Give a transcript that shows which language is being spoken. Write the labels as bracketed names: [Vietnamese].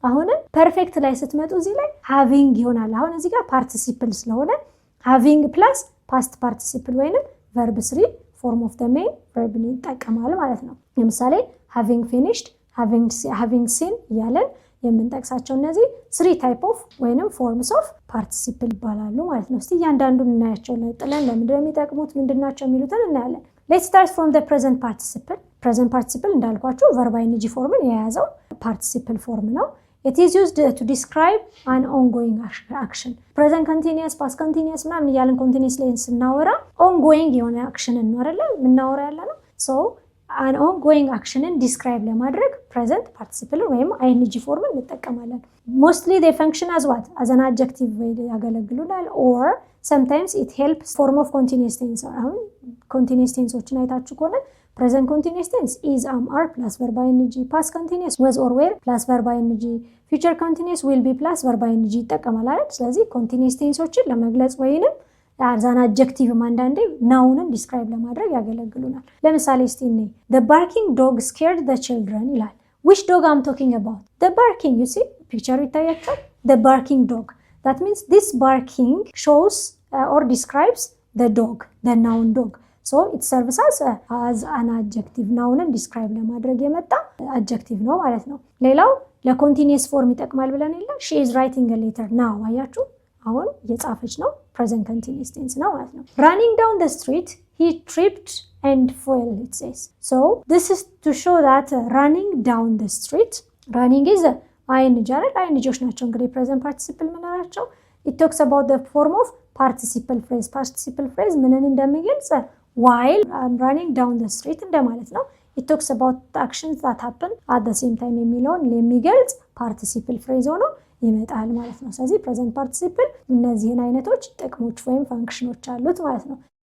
[Amharic] አሁንም ፐርፌክት ላይ ስትመጡ እዚህ ላይ ሃቪንግ ይሆናል። አሁን እዚህ ጋር ፓርቲሲፕል ስለሆነ ሃቪንግ ፕላስ ፓስት ፓርቲሲፕል ወይንም ቨርብ 3 ፎርም ኦፍ ዘ ሜን ቨርብ ይጠቀማል ማለት ነው። ለምሳሌ [English] having finished, having seen [Amharic] እያለን የምንጠቅሳቸው እነዚህ 3 ታይፕ ኦፍ ወይንም ፎርምስ ኦፍ ፓርቲሲፕል ይባላሉ ማለት ነው። እስቲ እያንዳንዱን እናያቸው ጥለን ለምንድነው የሚጠቅሙት ምንድናቸው የሚሉትን እናያለን። [English] let's start from the present participle. present participle [Amharic] እንዳልኳችሁ [English] verb ing [Amharic] ፎርምን የያዘው ፓርቲሲፕል ፎርም ነው። [English] it is used to describe an ongoing action. [Amharic] present continuous, past continuous ምናምን እያለን continuous ላይ ስናወራ ongoing የሆነ አክሽን ነው አይደል የምናወራ ያለ ነው። so an ongoing actionን describe ለማድረግ present participle ወይም ing ፎርምን እንጠቀማለን። [English] mostly they function as what? as an adjective way [Amharic] ያገለግሉናል [English] or sometimes it helps form of continuous tense. አሁን continuous tenseዎችን አይታችሁ ከሆነ present continuous tense is, are plus verb ing, past continuous was or were plus verb ing, future continuous will be plus verb ing [Amharic] ይጠቀማል አይደል? ስለዚህ continuous tenseዎችን ለመግለጽ ወይንም as an adjective አንዳንዴ ናውንን ዲስክራይብ ለማድረግ ያገለግሉናል። ለምሳሌ እስቲ እኔ [English] the barking dog scared the children [Amharic] ይላል። [English] which dog I'm talking about? the barking, you see picture [Amharic] ይታያችኋል። [English] the barking dog, that means this barking shows or describes the dog, the noun dog. so it serves as an adjective. [Amharic] ናውንን ዲስክራይብ ለማድረግ የመጣ adjective ነው ማለት ነው። ሌላው ለኮንቲኒየስ ፎርም ይጠቅማል ብለን የለ [English] she is writing a letter now [Amharic] አያችሁ አሁን የጻፈች ነው present continuous tense ነው ማለት ነው። [English] running down the street he tripped and fell, it says. so this is to show that running down the street, running is ing አይደል? [Amharic] ingዎች ናቸው እንግዲህ present participle ምንላቸው። [English] it talks about the form of participle phrase. [Amharic] participle phrase ምንን እንደሚገልጽ [English] while I'm running down the street [Amharic] እንደማለት ነው። [English] it talks about the actions that happen at the same time [Amharic] የሚለውን የሚገልጽ participle phrase ሆኖ ይመጣል ማለት ነው። ስለዚህ present participle እነዚህን አይነቶች ጥቅሞች ወይም ፋንክሽኖች አሉት ማለት ነው።